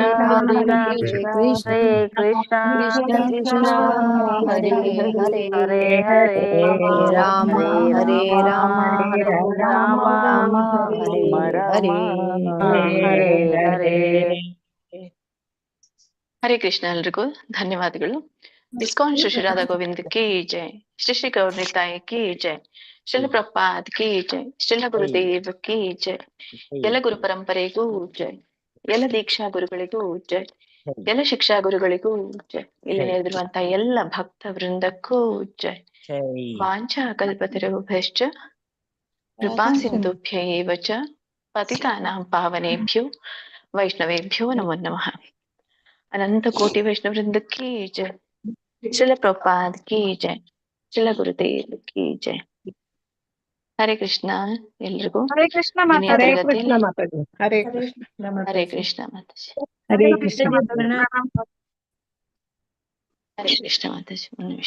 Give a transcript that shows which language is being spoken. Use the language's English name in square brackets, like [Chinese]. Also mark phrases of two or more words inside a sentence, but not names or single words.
[Sanskrit] ಹರೇ ಕೃಷ್ಣ ಹರೇ ಹರೇ ಹರೇ ಹರೇ ರಾಮ ಹರೇ ರಾಮ ರಾಮ ರಾಮ ಹರೇ ಹರೇ. ಹರೇ ಹರೇ. ಹರೇ ಕೃಷ್ಣ [Kannada] ಎಲ್ರಿಗೂ ಧನ್ಯವಾದಗಳು. [Hindi] इस्कॉन श्री श्री राधा गोविंद की जय। श्री श्री गौर निताय की जय। श्रील प्रपाद की जय। श्रील गुरुदेव की जय. [Kannada] ಎಲ್ಲ ಗುರು ಪರಂಪರೆಗೂ ಜೈ. ಎಲ್ಲ ದೀಕ್ಷಾ ಗುರುಗಳಿಗೂ ಜೈ. ಎಲ್ಲ ಶಿಕ್ಷಾ ಗುರುಗಳಿಗೂ ಜೈ. ಇಲ್ಲಿ ನೆರೆದಿರುವಂತಹ ಎಲ್ಲ ಭಕ್ತ ವೃಂದಕ್ಕೂ ಜೈ. [Sanskrit] ವಾಂಛಾ ಕಲ್ಪತರುಭ್ಯಶ್ಚ ಕೃಪಾ ಸಿಂಧುಭ್ಯೈವ ಚ ಪತಿತಾನಾಂ ಪಾವನೇಭ್ಯೋ ವೈಷ್ಣವೇಭ್ಯೋ ನಮೋ ನಮಃ. [Hindi] अनंत कोटि वैष्णव वृंद की जय. श्रील प्रभुपाद की जय। श्रील गुरुदेव की जय. [Sanskrit] ಹರೇ ಕೃಷ್ಣ [Kannada] ಎಲ್ರಿಗೂ. [Sanskrit] ಹರೇ ಕೃಷ್ಣ [Kannada] ದಿನೇ ಮಾತಾಜಿ. ತರಗತಿಯಲ್ಲಿ [Sanskrit] ಹರೇ ಕೃಷ್ಣ ಹರೇ ಕೃಷ್ಣ [Kannada] ಮಾತಾಜಿ. [Sanskrit] ಹರೇ ಕೃಷ್ಣ ಹರೇ ಕೃಷ್ಣ [Kannada] ಮಾತಾಜಿ. ಒಂದು ನಿಮಿಷ.